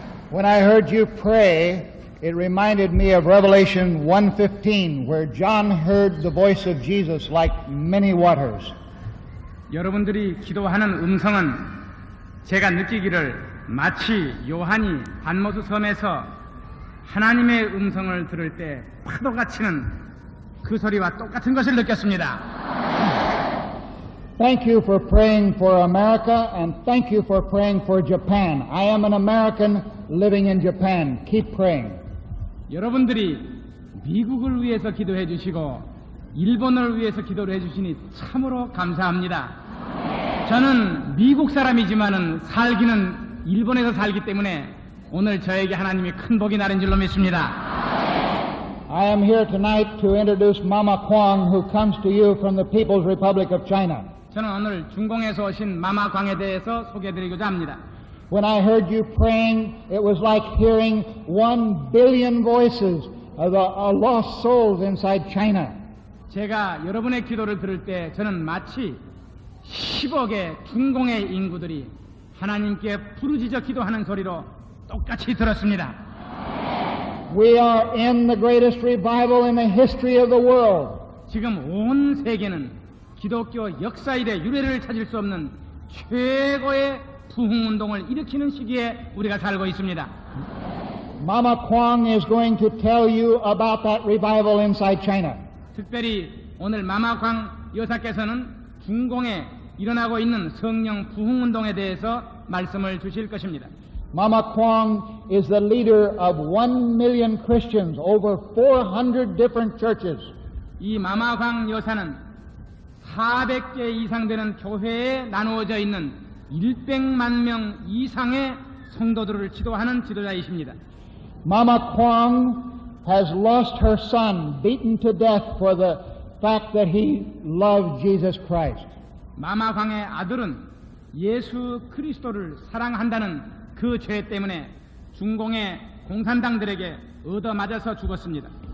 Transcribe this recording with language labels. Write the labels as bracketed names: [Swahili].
[English] When I heard you pray, it reminded me of Revelation 1:15, where John heard the voice of Jesus like many waters. [Korean] 여러분들이 기도하는 음성은 제가 느끼기를 마치 요한이 반모스 섬에서 하나님의 음성을 들을 때 파도가 치는 그 소리와 똑같은 것을 느꼈습니다. [English] Thank you for praying for America, and thank you for praying for Japan. I am an American living in Japan. Keep praying. [Korean] 여러분들이 미국을 위해서 기도해 주시고 일본을 위해서 기도를 해 주시니 참으로 감사합니다. 저는 미국 사람이지만은 살기는 일본에서 살기 때문에 오늘 저에게 하나님이 큰 복이 나는 줄로 믿습니다. [English] I am here tonight to introduce Mama Kwang, who comes to you from the People's Republic of China. [Korean] 저는 오늘 중공에서 오신 마마광에 대해서 소개해드리고자 합니다. [English] When I heard you praying, it was like hearing 1 billion voices of lost souls inside China. [Korean] 제가 여러분의 기도를 들을 때 저는 마치 10억의 중공의 인구들이 하나님께 부르짖어 기도하는 소리로 똑같이 들었습니다. [English] We are in the greatest revival in the history of the world. [Korean] 지금 온 세계는 기독교 역사 이래 유례를 찾을 수 없는 최고의 부흥운동을 일으키는 시기에 우리가 살고 있습니다. [English] Mama Kwang is going to tell you about that revival inside China. [Korean] 특별히 오늘 마마광 여사께서는 중공에 일어나고 있는 성령 부흥운동에 대해서 말씀을 주실 것입니다. [English] Mama Kwang is the leader of 1 million Christians over 400 different churches. [Korean] 이 마마광 여사는 400개 이상 되는 교회에 나누어져 있는 100만 명 이상의 성도들을 지도하는 지도자이십니다. [English] Mama Kwang has lost her son, beaten to death for the fact that he loved Jesus Christ. [Korean] 마마광의 아들은 예수 그리스도를 사랑한다는 그 죄 때문에 중공의 공산당들에게 얻어맞아서 죽었습니다.